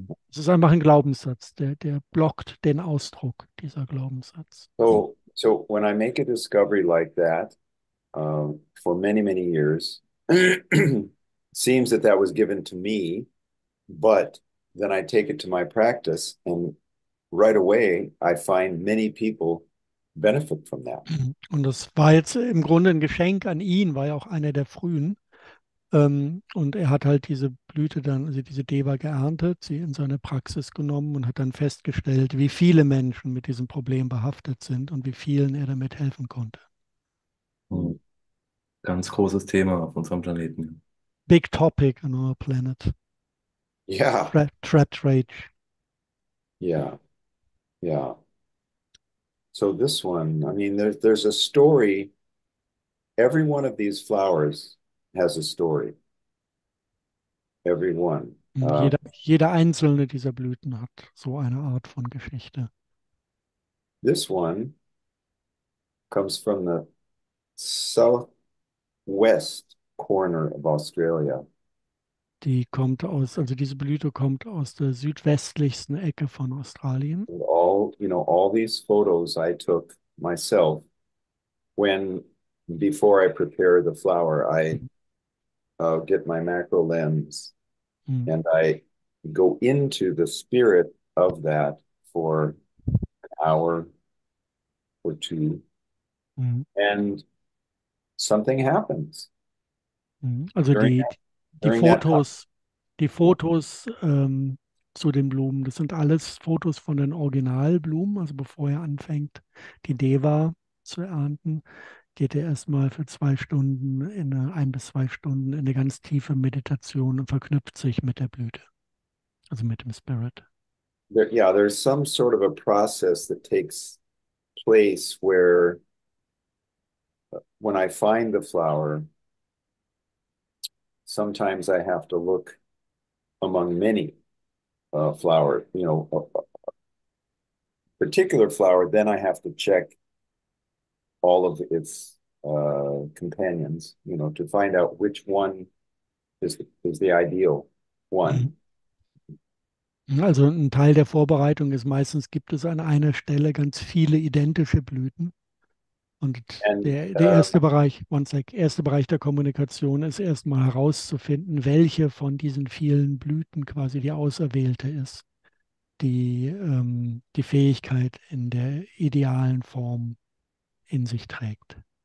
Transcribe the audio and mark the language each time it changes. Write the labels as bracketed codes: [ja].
[de] Es ist einfach ein Glaubenssatz, der blockt den Ausdruck, dieser Glaubenssatz. [en] So when I make a discovery like that, for many, many years, seems that was given to me, but then I take it to my practice, and right away I find many people benefit from that. [de] Und das war jetzt im Grunde ein Geschenk an ihn, war ja auch einer der frühen. Und er hat halt diese Blüte dann, also diese Deva geerntet, sie in seine Praxis genommen und hat dann festgestellt, wie viele Menschen mit diesem Problem behaftet sind und wie vielen er damit helfen konnte. Ganz großes Thema auf unserem Planeten. [en] big topic on our planet. Yeah, Threat rage. yeah, yeah. So this one, I mean, there's a story. Every one of these flowers has a story. Every one. [de] Jeder einzelne dieser Blüten hat so eine Art von Geschichte. [en] This one comes from the southwest corner of Australia. [de] Diese Blüte kommt aus der südwestlichsten Ecke von Australien. [en] And all these photos I took myself before I prepare the flower, I get my macro lens and I go into the spirit of that for an hour or two, and something happens [de] Also [en] during [de] die, [en] that, [de] die [en] during that time. [de] Fotos zu den Blumen, das sind alles Fotos von den Originalblumen. Also bevor er anfängt, die Deva zu ernten, geht er erstmal für 2 Stunden, 1 bis 2 Stunden in eine ganz tiefe Meditation und verknüpft sich mit der Blüte, also mit dem Spirit. [en] There's some sort of a process that takes place where when I find the flower, sometimes I have to look among many flowers, a particular flower, then I have to check all of its companions, to find out which one is the ideal one. [de] Also ein Teil der Vorbereitung ist meistens, gibt es an einer Stelle ganz viele identische Blüten. Und der erste Bereich, erste Bereich der Kommunikation ist erstmal herauszufinden, welche von diesen vielen Blüten quasi die auserwählte ist, die die Fähigkeit in der idealen Form in sich trägt.